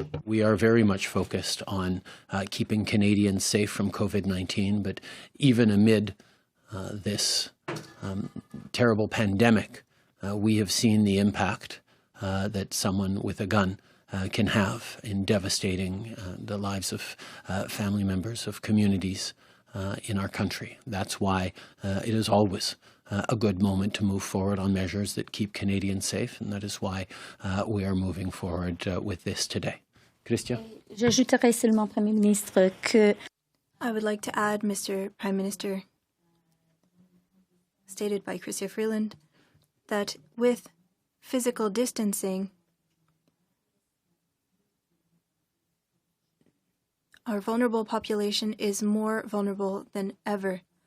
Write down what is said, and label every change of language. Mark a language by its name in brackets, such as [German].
[English] We are very much focused on keeping Canadians safe from COVID-19, but even amid this terrible pandemic, we have seen the impact that someone with a gun can have in devastating the lives of family members, of communities in our country. That's why it is always a good moment to move forward on measures that keep Canadians safe, and that is why we are moving forward with this today. Christian? [French] J'ajouterai seulement, Premier ministre, que [English] I would like to add, Mr. Prime Minister, stated by Chrystia Freeland, that with physical distancing, our vulnerable population is more vulnerable than ever.